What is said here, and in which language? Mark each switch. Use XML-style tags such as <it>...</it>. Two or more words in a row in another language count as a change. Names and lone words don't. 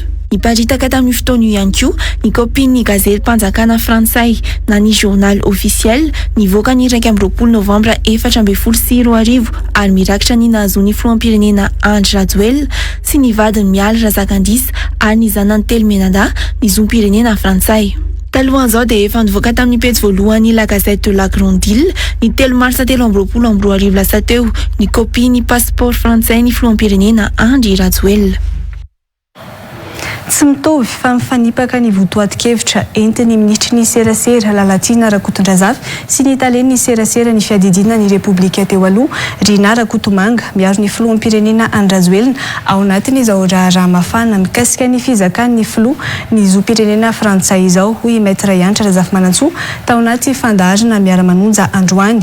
<mg>Niparitaka tamin'ny fotoana io ihany koa ny kopin'ny gazety mpanjakana frantsay na ny</mg> <fr>journal officiel</fr> <mg>nivoaka ny 20 novambra 2024 ary mirakitra ny nahazoany filoham-pirenena Andry Rajoelina sy ny vadiny Mialy Razakandisa ary ny zanany Telomenada ny zom-pirenena frantsay. Talohan'izao dia efa nivoaka tamin'ny pejy voalohany la gazette de la Grande Île ny 3 marsa 2024 lasa teo ny kopin'ny passeport frantsay ny filoham-pirenena Andry Rajoelina. Tsy mitovy fa mifanipaka ny votoatin-kevitra entin'ny ministry ny serasera Lalatina Rakotondrazafy sy ny Italien ny serasera ny fiadidina ny Repoblika teo aloha Rina Rakotomanga miaro ny filoham-pirenena Andry Rajoelina ao anatiny izao raharaha mafana mikasika ny fizakan'ny filoha ny zom-pirenena frantsay izao hoy Maître Yantra Razafy-Manantsoa tao anaty fandaharana miara-manonja androany.</mg>